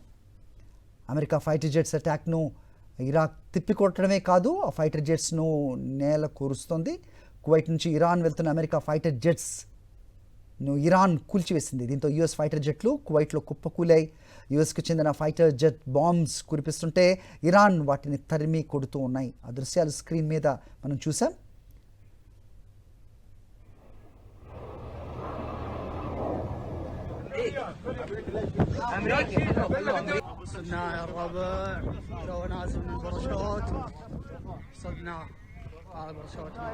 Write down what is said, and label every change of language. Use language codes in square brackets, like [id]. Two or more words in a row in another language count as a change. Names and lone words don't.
[te] అమెరికా [en] fighter jets attack [te] ఇరాక్ తిప్పికొట్టడమే కాదు, ఆ [en] fighter jets [te] నేల కూరుస్తోంది. కువైట్ నుంచి ఇరాన్ వెళ్తున్న అమెరికా [en] fighter jets [te] ఇరాన్ కూల్చివేసింది. దీంతో [en] US fighter jets [te] కువైట్లో కుప్పకూలాయి. యుఎస్కు చెందిన [en] fighter jet bombs [te] కురిపిస్తుంటే ఇరాన్ వాటిని తరిమి కొడుతూ ఉన్నాయి. ఆ దృశ్యాలు స్క్రీన్ మీద మనం చూసాం. [ar] صدنا يا الربع تو نازل من البرشوت صدنا هذا برشوت